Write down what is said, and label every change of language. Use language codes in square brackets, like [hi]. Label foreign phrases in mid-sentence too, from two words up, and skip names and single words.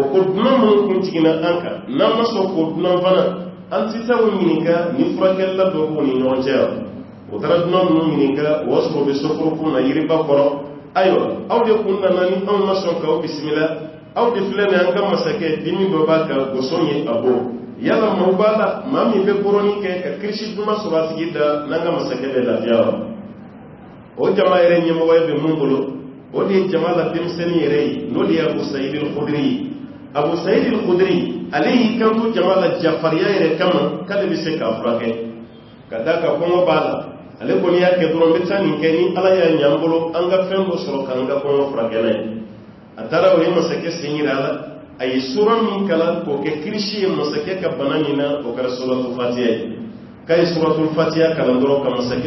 [bm] ko dunan minnu kun jiginna an kan n'an ma sɔn k'o dunan fana an tɛ taa o ɲininka ni furakɛlila dɔ b'u ni ɲɔgɔn cɛ wa o taara dunan ninnu ɲininka o y'a sɔrɔ o bɛ soforokun na yiriba kɔrɔ ayiwa aw de kun nana ni anw ma sɔn k'aw bisimila aw de filɛ nin an ka masakɛ dimi dɔ b'a kan gosɔn ye a bɔ yala maaw b'a la maa min bɛ bɔrɔni kɛ ka kirisi duman sɔrɔ a tigi da n'an ka masakɛ bɛ lafiya wa o jama yɛrɛ ɲɛmɔgɔya bɛ mun bolo o de ye jama la denmisɛnnin yɛrɛ ye n'o de ye Abu Saïd al-Khudri ye Abu Saïd al-Khudri ale y'i kanto jama la jafariya yɛrɛ kama k'ale bɛ se k'a furakɛ ka da ka kɔngɔ b'a la ale kɔni y'a kɛ dɔrɔn n bɛ taa nin kɛ ni ala y'a ɲɛ an bolo an ka fɛn dɔ sɔrɔ k'an ka kɔngɔ furakɛ n'a ye a taara o ye masakɛ sen yira a la a ye sura min kalan k'o kɛ kirisi ye masakɛ ka bana min na o kɛra [ar] سورة الفاتحة [bm] ye k'a ye [ar] سورة الفاتحة [bm] kalan dɔrɔn ka masakɛ